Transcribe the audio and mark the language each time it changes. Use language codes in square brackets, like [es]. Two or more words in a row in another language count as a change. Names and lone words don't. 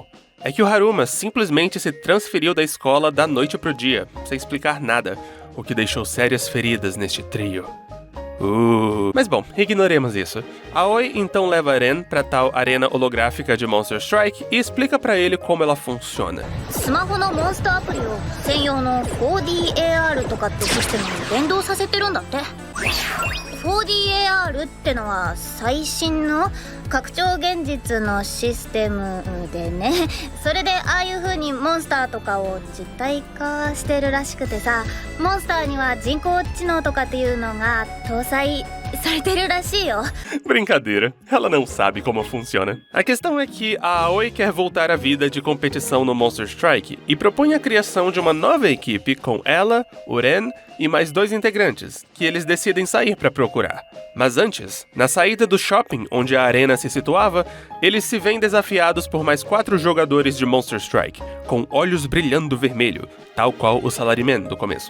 [pt] É que o Haruma simplesmente se transferiu da escola da noite pro dia, sem explicar nada, o que deixou sérias feridas neste trio. Mas bom, ignoremos isso. Aoi então leva Ren pra tal arena holográfica de Monster Strike e explica pra ele como ela funciona. [ja] スマホのモンスターアプリを専用の 4DAR とかってシステムに連動させてるんだって。4DAR ってのは最新の拡張現実のシステムでね、それでああいう風にモンスターとかを実体化してるらしくてさ、モンスターには人工知能とかっていうのが搭載されてるらしいよ。 [pt] Brincadeira, ela não sabe como funciona. A questão é que a Aoi quer voltar à vida de competição no Monster Strike e propõe a criação de uma nova equipe com ela, o Ren e mais 2 integrantes, que eles decidem sair para procurar. Mas antes, na saída do shopping onde a arena se situava, eles se veem desafiados por mais 4 jogadores de Monster Strike, com olhos brilhando vermelho, tal qual o Salaryman do começo.